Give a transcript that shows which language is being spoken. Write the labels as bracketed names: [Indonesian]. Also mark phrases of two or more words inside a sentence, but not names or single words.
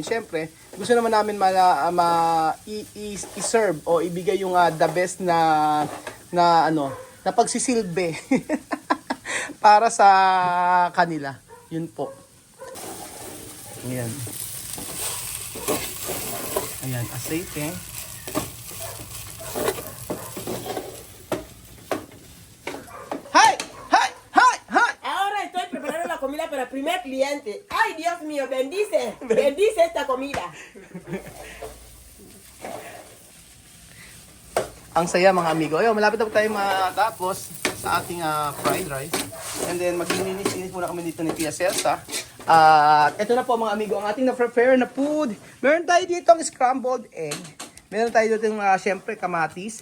[Filipino] Siyempre, gusto naman namin i-serve o ibigay yung [English] the best [Filipino] na pagsisilbi para sa kanila. Yun po. Ayan. Ayan, aceite. [Spanish] Ahora estoy preparando la comida para el primer cliente. Ay, Dios mío, bendice esta comida. [Filipino] Ang saya mga amigo. Ayun, malapit na po tayo matapos sa ating fried rice. [English] And then [Filipino] maglilinis-linis muna kami dito ni Tia Celsa. At ito na po mga amigo, ang ating na-prepare na food. Meron tayo dito ang [English] scrambled egg. [Filipino] Meron tayo dito syempre kamatis.